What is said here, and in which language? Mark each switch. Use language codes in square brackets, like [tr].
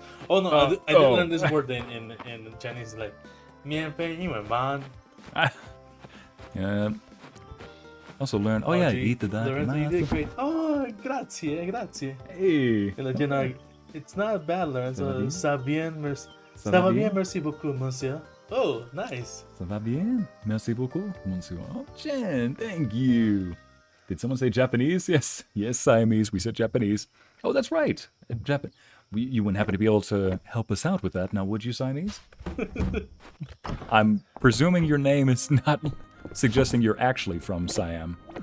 [en] Oh no, I did learn this word in Chinese, like, mian pei yin man. yeah. Also learned. Oh yeah, eat the Lorenzo, you did great. Oh, grazie. Hey. You know, it's not bad, Lorenzo. [fr] Ça va bien, merci beaucoup, monsieur. [en] Oh, nice. [fr] Ça va bien? Merci beaucoup, monsieur. [en] Oh, Jen, thank you. Did someone say Japanese? Yes. Yes, Siamese. We said Japanese. Oh, that's right. You wouldn't happen to be able to help us out with that, now would you, Siamese? I'm presuming your name is not suggesting you're actually from Siam.